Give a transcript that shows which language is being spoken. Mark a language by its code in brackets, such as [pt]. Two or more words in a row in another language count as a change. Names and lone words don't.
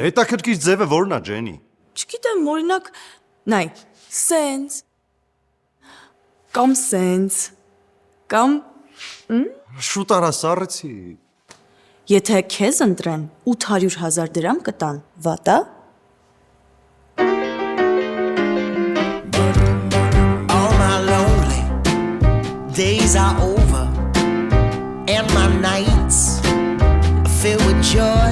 [hy] Հետաքրքիր ձևը որն է, Ջենի։ Չգիտեմ, օրինակ, նայ, սենց, կամ սենց, կամ Շուտ արա սառեցի։ Եթե քեզ ընտրեն 800,000 դրամ կտան, վատա։ [en] All my lonely days are over and my nights are filled with joy.